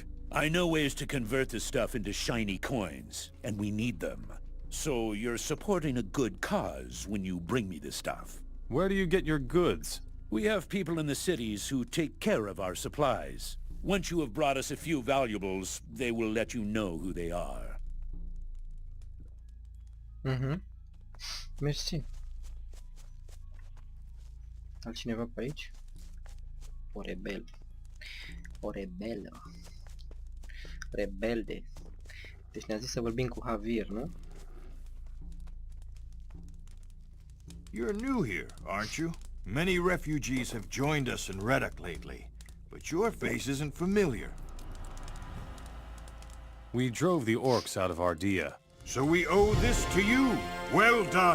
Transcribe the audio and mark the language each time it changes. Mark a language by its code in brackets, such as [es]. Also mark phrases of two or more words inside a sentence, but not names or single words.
[en] I know ways to convert the stuff into shiny coins, and we need them. So you're supporting a good cause when you bring me the stuff. Where do you get your goods? We have people in the cities who take care of our supplies. Once you have brought us a few valuables, they will let you know who they are. [ro] Mersi. Altcineva pe aici? O rebel. O rebelă. Rebelde. Deci ne-a zis să vorbim cu Javier, nu? [en] You're new here, aren't you? Many refugees have joined us in Reddock lately, but your face isn't familiar. We drove the orcs out of Ardea. So we owe this to you. Well done.